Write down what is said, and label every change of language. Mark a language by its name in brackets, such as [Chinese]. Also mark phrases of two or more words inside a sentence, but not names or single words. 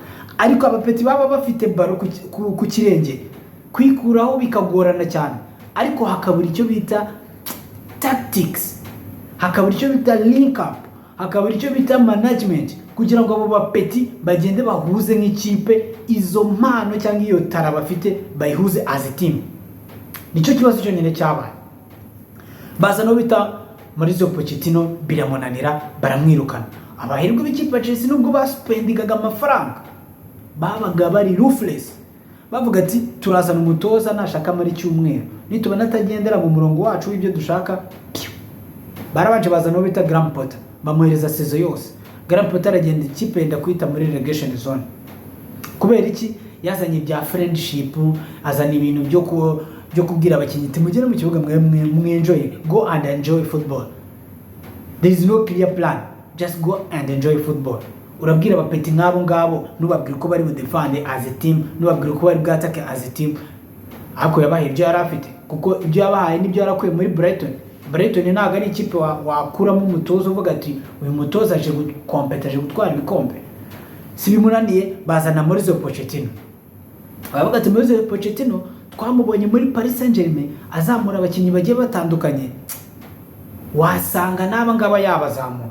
[Kinyarwanda] Ariko abapeti baba bafite baro ku kirenge kwikuraho bikagorana cyane, ariko hakabura icyo bita tactics, hakabura icyo bita [English] link up, [Kinyarwanda] hakabura icyo bita management, kugira ngo abo bapeti bagende bahuze nk'ikipe, izo mpano cyangwa iyo tara bafite bayihuze [English] as a team. [Kinyarwanda] Nicyo kibazo cyo nyine cyabaye. Baza no bita Mauricio Pochettino biramunanira, baramwirukana. Abahirwe b'ikipe ya Chelsea nubwo baspendingaga amafaranga babaga bari ruthless, bavuga ati turazana umutoza nashaka muri cyumweru, nitubona atagendera mu murongo wacu w'ibyo dushaka. Barabanje bazana no bita Graham Potter, bamuhereza season yose. Graham Potter aragenda ikipe yenda kwita muri [English] relegation zone. [Kinyarwanda] Kubera iki? Yazanye bya friendship, azana ibintu byo kubwira abakinnyi ati mugere mu kibuga mwe enjoy, [English] go and enjoy football. There is no clear plan, just go and enjoy football. [Kinyarwanda] Urabwira abapeti nk'abo ngabo, nubabwira ko bari mu [English] defend as a team, [Kinyarwanda] nubabwira ko bari bwatake [English] as a team. [Kinyarwanda] Ako yabaye ibyo yarafite, kuko ibyo yabahaye nibyo yarakuye muri Brighton. Brighton ntago ari ikipe wakuramo umutozo uvuga ati uyu mutoza aje gukompeta, aje gutwara ibikombe. Si bimunaniye bazana Mauricio Pochettino. Bavuga ati Mauricio Pochettino twamubonye muri Paris Saint-Germain azamura abakinnyi bagiye batandukanye, wasanga naba ngaba yabazamura.